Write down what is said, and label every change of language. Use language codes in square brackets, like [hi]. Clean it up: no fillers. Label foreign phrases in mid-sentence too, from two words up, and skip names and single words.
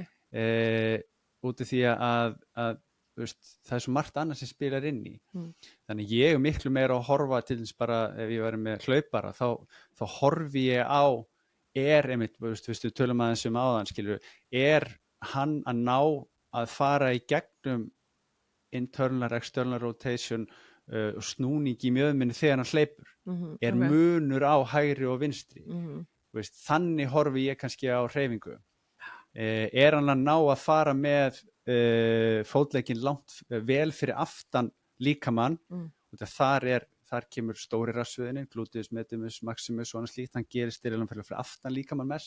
[is] Út af því að það er svo margt annað sem spilar inn í. Þannig ég er miklu meira að horfa til þess bara ef ég væri með hlaupara þá horfi ég á einmitt, við tölum aðeins áðan, skilur, hann að ná að fara í gegnum [en] internal external rotation [is] og snúning í mjöðminni þegar hann hleypur. Munur á hægri og vinstri. Þannig horfi ég kannski á hreyfingu. Hann að ná að fara með fótlegginn langt vel fyrir aftan líkamann, þar kemur stóri rassvöðinni, [la] gluteus, medius, maximus [is] og annað slíkt, hann gerist fyrir aftan líkamann mest.